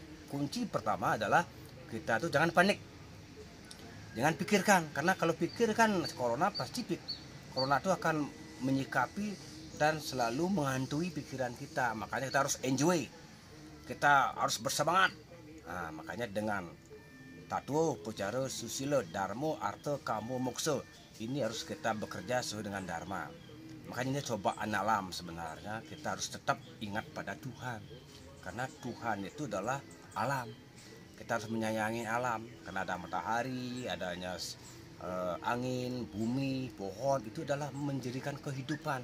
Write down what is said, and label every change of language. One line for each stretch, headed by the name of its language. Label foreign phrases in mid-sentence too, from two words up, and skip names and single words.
Indonesian: Kunci pertama adalah kita tuh jangan panik, jangan pikirkan. Karena kalau pikirkan corona pasti corona itu akan menyikapi dan selalu menghantui pikiran kita. Makanya kita harus enjoy, kita harus bersemangat. Nah, makanya dengan tatwa, upacara, susila, dharma, arta, kama, moksa, ini harus kita bekerja sesuai dengan dharma. Makanya ini cobaan alam sebenarnya. Kita harus tetap ingat pada Tuhan, karena Tuhan itu adalah alam. Kita harus menyayangi alam, karena ada matahari, adanya angin, bumi, pohon, itu adalah menjadikan kehidupan.